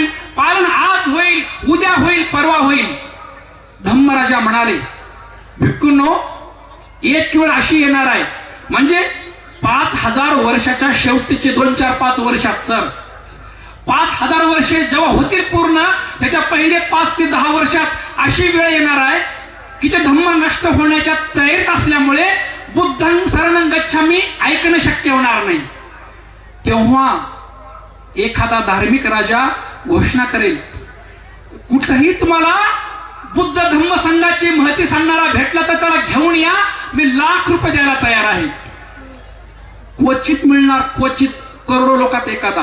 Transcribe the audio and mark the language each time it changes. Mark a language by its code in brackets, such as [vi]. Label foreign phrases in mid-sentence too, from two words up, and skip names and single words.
[mr] पालन आज होईल, उद्या होईल, परवा होईल. धम्मराजा म्हणाले, भिक्खूंनो, एक वेळ अशी येणार आहे म्हणजे 5000 वर्षाच्या शेवटीचे 2-4-5 वर्षात सर 5000 वर्षे जेव्हा होतील पूर्ण त्याच्या पहिले 5 ते 10 वर्षात अशी वेळ येणार आहे की ते धम्म नष्ट होण्याच्या तयारीत असल्यामुळे [pi] बुद्धं शरणं गच्छामी [mr] ऐकणं शक्य होणार नाही. तेव्हा एखादा धार्मिक राजा घोषणा करेल, कुठेही तुम्हाला बुद्ध धम्म संघाची महती सांगणारा भेटला तर त्याला घेऊन या, मी लाख रुपये द्यायला तयार आहे. क्वचित मिळणार, क्वचित करोडो लोकात एखादा.